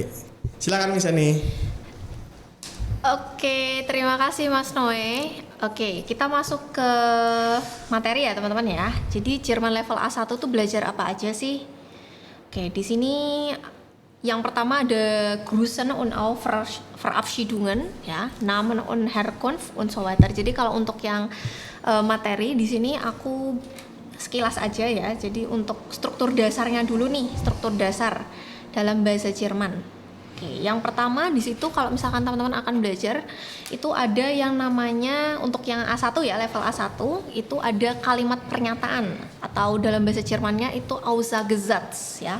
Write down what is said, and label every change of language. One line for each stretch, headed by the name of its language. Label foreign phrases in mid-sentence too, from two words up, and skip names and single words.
Indonesian: Silakan Miss Ani. Oke, terima kasih Mas Noe. Oke, kita masuk ke materi ya teman-teman ya. Jadi Jerman level A1 tuh belajar apa aja sih? Oke, di sini yang pertama ada
German: Grüßen und auch Verabschiedungen ya, Namen und Herkunft und so weiter.
Indonesian: Jadi kalau untuk yang materi di sini aku sekilas aja ya. Jadi untuk struktur dasarnya dulu nih, struktur dasar dalam bahasa Jerman. Oke, yang pertama di situ kalau misalkan teman-teman akan belajar itu ada yang namanya untuk yang A1 ya, level A1 itu ada kalimat pernyataan atau dalam bahasa Jermannya itu Aussagesatz ya.